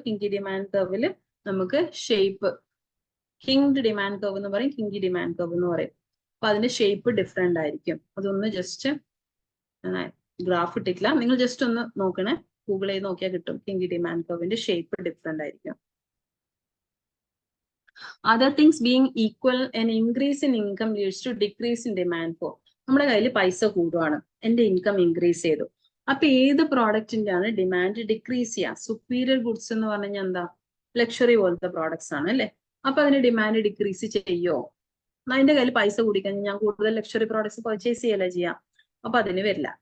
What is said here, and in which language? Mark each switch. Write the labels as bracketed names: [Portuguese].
[Malayalam] Kinky demand കർവില് നമുക്ക് shape kinked demand curve എന്ന് പറയും, കിങ്കി ഡിമാൻഡ് കർവ് എന്ന് പറയും. അപ്പൊ അതിന്റെ ഷേപ്പ് ഡിഫറെന്റ് ആയിരിക്കും. അതൊന്ന് ജസ്റ്റ് ഗ്രാഫ് ഇട്ടിട്ടില്ല, നിങ്ങൾ ജസ്റ്റ് ഒന്ന് നോക്കണേ, ഗൂഗിൾ ചെയ്ത് നോക്കിയാൽ കിട്ടും. കിങ്കി ഡിമാൻഡ് കർവിന്റെ ഷേപ്പ് ഡിഫറെന്റ് ആയിരിക്കും. [English] Other things being equal, an increase in income leads to decrease in demand for. [Malayalam] നമ്മുടെ കയ്യിൽ പൈസ കൂടുവാണ്, എന്റെ ഇൻകം ഇൻക്രീസ് ചെയ്തു. അപ്പൊ ഏത് പ്രോഡക്റ്റിന്റെ ആണ് ഡിമാൻഡ് ഡിക്രീസ് ചെയ്യുക? സുപ്പീരിയർ ഗുഡ്സ് എന്ന് പറഞ്ഞു കഴിഞ്ഞാൽ എന്താ? ലക്ഷറി പോലത്തെ പ്രോഡക്ട്സ് ആണ് അല്ലെ? അപ്പൊ അതിന് ഡിമാൻഡ് ഡിക്രീസ് ചെയ്യോ? അതിന്റെ കയ്യിൽ പൈസ കൂടിക്കഴിഞ്ഞാൽ ഞാൻ കൂടുതൽ ലക്ഷറി പ്രോഡക്ട്സ് പർച്ചേസ് ചെയ്യല്ല ചെയ്യാം, അപ്പൊ അതിന് വരില്ല.